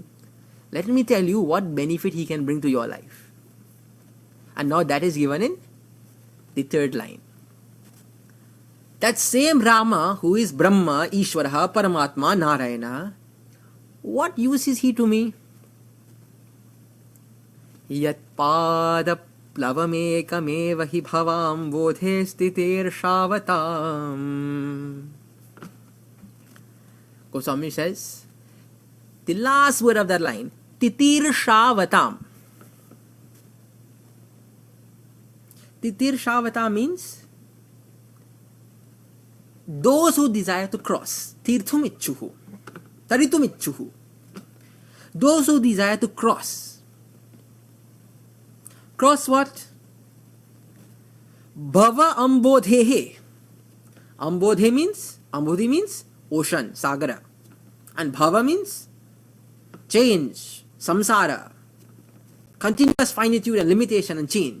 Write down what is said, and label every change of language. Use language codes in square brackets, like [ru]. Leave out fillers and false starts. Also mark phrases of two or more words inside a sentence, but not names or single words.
[en] Let me tell you what benefit he can bring to your life. And now that is given in the third line. That same Rama who is Brahma, Ishvaraha, Paramatma, Narayana, what use is he to me? [sa] Yat pada plavamekam hi bhavam vodhe stitir shavatam. [en] Goswami says, the last word of that line, [sa] titir shavatam. Titir shavatam [en] means those who desire to cross. [sa] Tirthum ichuhu. Taritum ichuhu. [en] Those who desire to cross. Cross what? [sa] Bhava ambodhehe. [en] Ambodhe means ocean, sagara. And bhava means change, samsara, continuous finitude and limitation and change.